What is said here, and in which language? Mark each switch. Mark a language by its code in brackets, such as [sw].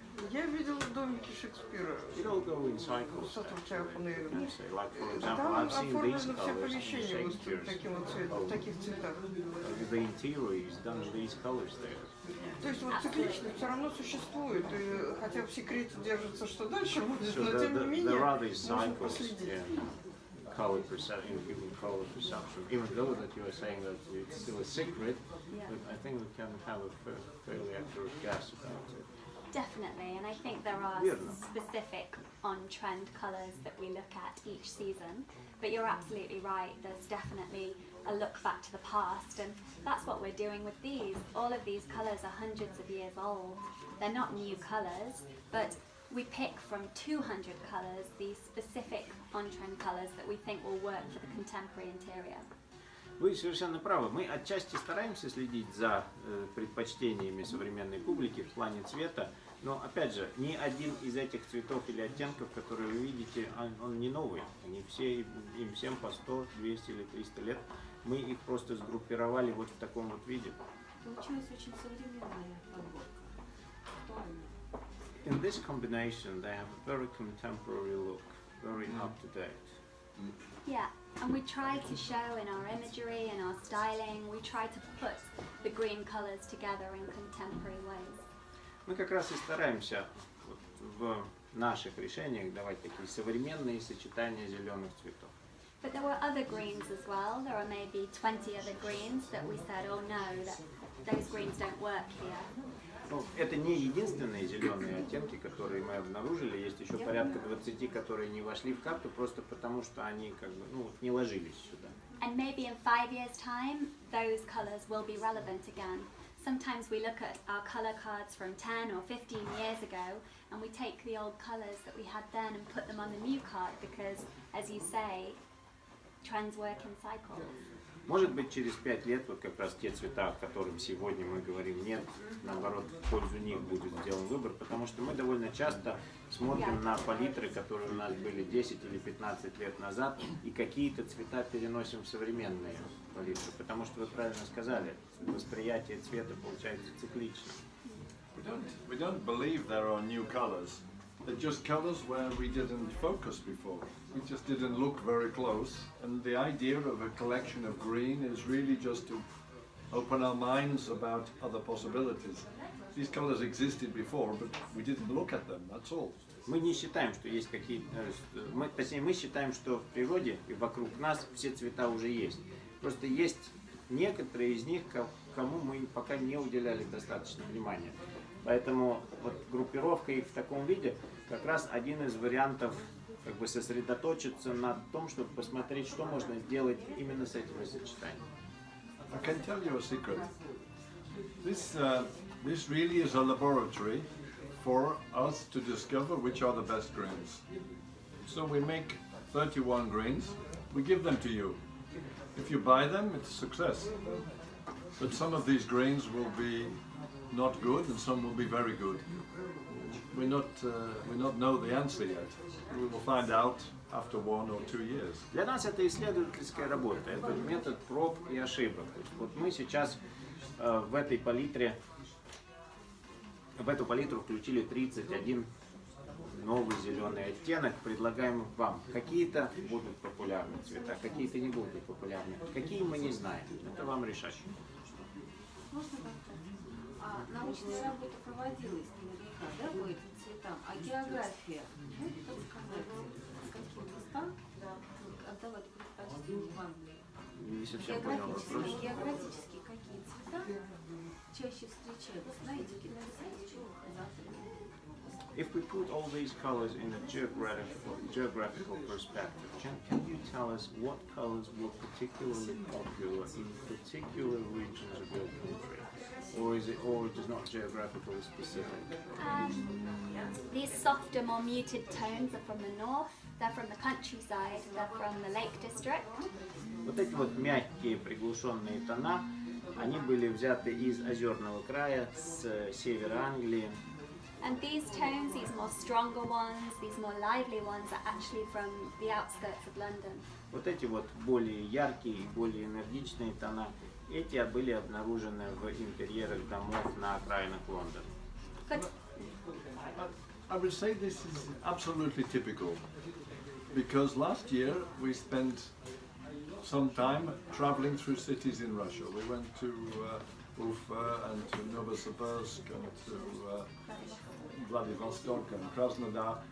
[ru] Я видела домики Шекспира. Там оформлено все помещения вот таким вот цветом, в таких цветах. То есть вот цикличность все равно существует, и хотя в секрете держится, что дальше будет, но тем не менее можно последить. [en] Color perception, even though that you are saying that it's still a secret, but I think we can have a fairly accurate guess about it. Definitely, and I think there are specific on-trend colours that we look at each season, but you're absolutely right, there's definitely a look back to the past, and that's what we're doing with these. All of these colours are hundreds of years old. They're not new colours, but we pick from 200 colours these specific on-trend colours that we think will work for the contemporary interior. [ru] Вы совершенно правы. Мы отчасти стараемся следить за предпочтениями современной публики в плане цвета, но, опять же, ни один из этих цветов или оттенков, которые вы видите, он не новый. Они все, им всем по 100, 200 или 300 лет. Мы их просто сгруппировали вот в таком вот виде. Получилась очень современная подборка. [en] In this combination, they have a very contemporary look, very up to date. Yeah, and we try to show in our imagery and our styling, we try to put the green colours together in contemporary ways. [ru] Мы как раз и стараемся в наших решениях давать такие современные сочетания зеленых цветов. [en] But there were other greens as well. There are maybe 20 other greens that we said, oh no, those greens don't work here. [ru] Ну, это не единственные зеленые оттенки, которые мы обнаружили. Есть еще порядка 20, которые не вошли в карту, просто потому что они как бы, не ложились сюда. [en] And maybe in 5 years' time, those colours will be relevant again. Sometimes we look at our colour cards from 10 or 15 years ago, and we take the old colours that we had then and put them on the new card because, as you say, trends work in cycles. [ru] Может быть, через 5 лет вот как раз те цвета, о которых сегодня мы говорим, нет, наоборот, в пользу них будет сделан выбор, потому что мы довольно часто смотрим на палитры, которые у нас были 10 или 15 лет назад, и какие-то цвета переносим в современные палитры, потому что вы правильно сказали, восприятие цвета получается циклично. [en] We don't believe there are new colors. They're just colors where we didn't focus before. We just didn't look very close. And the idea of a collection of green is really just to open our minds about other possibilities. These colors existed before, but we didn't look at them, that's all. [ru] Мы не считаем, что есть какие-то... Точнее, мы считаем, что в природе и вокруг нас все цвета уже есть. Просто есть некоторые из них, кому мы пока не уделяли достаточно внимания. Поэтому вот группировка их в таком виде как раз один из вариантов как бы сосредоточиться на том, чтобы посмотреть, что можно сделать именно с этими сочетаниями. [en] I can tell you a secret. This really is a laboratory for us to discover which are the best greens. So we make 31 greens, we give them to you. If you buy them, it's a success. But some of these greens will be not good and some will be very good. We not know the answer yet. We will find out after 1 or 2 years. [ru] Для нас это исследовательская работа, это метод проб и ошибок. То есть вот мы сейчас в эту палитру включили 31 новый зеленый оттенок, предлагаем вам. Какие-то будут популярны цвета, какие-то не будут популярны. Какие мы не знаем. Это вам решать. Можно как-то? Научная работа проводилась наверняка, да, по этим цветам, а география, подсказать, с каким местам отдавать предпочтение в Англии? Не совсем понял вопрос. Географически какие цвета чаще встречаются? Знаете, какие-то [en] if we put all these colors in a geographical perspective, can you tell us what colors were particularly popular in particular regions of your country? Or is it not geographically specific? These softer, more muted tones are from the north, they're from the countryside, they're from the Lake District. [ru] Вот эти вот мягкие приглушенные тона, они были взяты из озерного края, с севера Англии. [en] And these tones, these more stronger ones, these more lively ones, are actually from the outskirts of London. [ru] Вот эти вот более яркие и более энергичные тона, эти были обнаружены в интерьерах домов на окраинах Лондона. [en] I would say this is absolutely typical, because last year we spent some time traveling through cities in Russia. We went to Ufa and to Novosibirsk and to Vladivostok and Krasnodar.